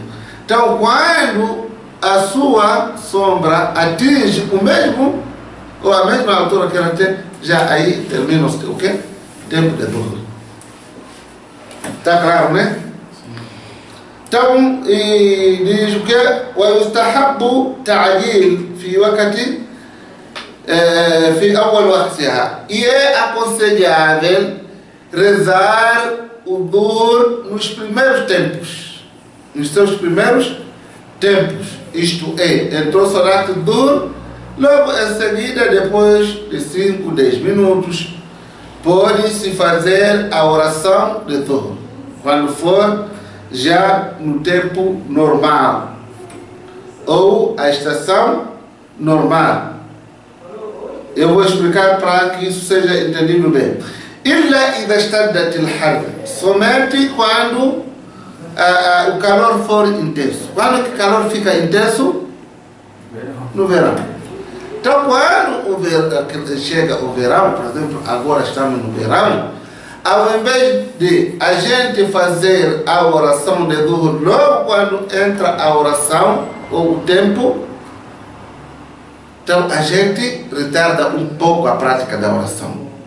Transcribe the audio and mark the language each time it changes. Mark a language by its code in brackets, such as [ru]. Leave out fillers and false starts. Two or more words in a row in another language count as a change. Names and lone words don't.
[pt] Então, quando a sua sombra atinge o mesmo ou a mesma altura que ela tem, já aí termina o quê? Tempo de Dhuhr. Está claro, né? Então, diz o que? [ar] ويستحب تعجيل في وقت في أول وقتها. [pt] E é aconselhável rezar o Dhuhr nos primeiros tempos. Nos seus primeiros tempos. Isto é, entrou o [ar] صلاة الظهر, [pt] logo em seguida, depois de 5, 10 minutos, pode-se fazer a oração de Dhuhr. Quando for já no tempo normal ou a estação normal. Eu vou explicar para que isso seja entendido bem. [ar] إلا إذا اشتد الحر, [pt] somente quando o calor for intenso. Quando o calor fica intenso? No verão. Então, quando chega o verão, por exemplo, agora estamos no verão, ao invés de a gente fazer a oração de Dhuhr logo quando entra a oração ou o tempo, então a gente retarda um pouco a prática da oração.